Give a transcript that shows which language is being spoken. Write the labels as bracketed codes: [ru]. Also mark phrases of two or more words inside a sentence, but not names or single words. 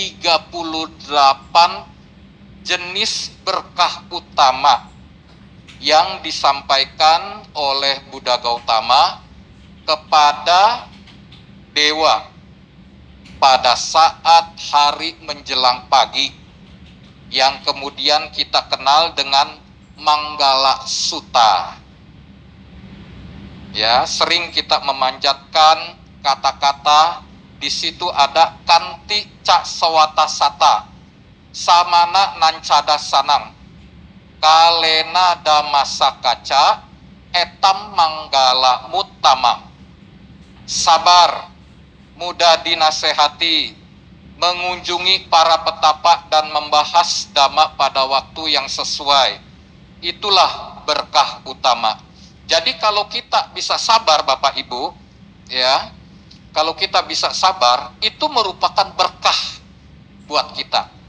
[id] 38 jenis berkah utama yang disampaikan oleh Buddha Gautama kepada dewa pada saat hari menjelang pagi, yang kemudian kita kenal dengan Manggala Sutta. Ya, sering kita memanjatkan kata-kata di situ ada [pi] kanti cak sewata sata, samana nancada sanang, kalena damasa kaca, etam manggala mutamam. [id] Sabar, mudah dinasehati, mengunjungi para petapa dan membahas dhamma pada waktu yang sesuai. Itulah berkah utama. Jadi kalau kita bisa sabar Bapak Ibu, ya, kalau kita bisa sabar, itu merupakan berkah buat kita.